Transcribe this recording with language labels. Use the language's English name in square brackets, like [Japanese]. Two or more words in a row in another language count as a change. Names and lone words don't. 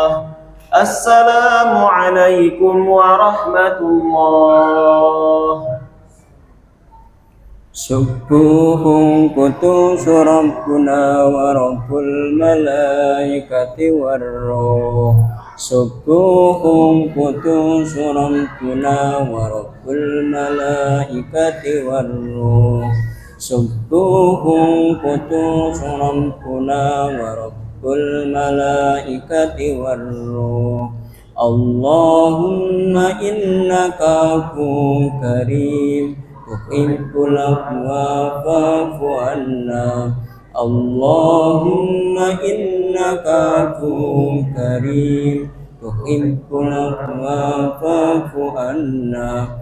[Arabic] السلام عليكم ورحمة الله. سبوح قدوس ربنا ورب الملائكة والروح. سبوح قدوس ربنا ورب الملائكة والروح. سبوح قدوس ربنا ورب الملائكة والروح. اللهم إنك عفو كريم تحب العفو فاعف عنا. اللهم إنك عفو كريم تحب العفو فاعف عنا.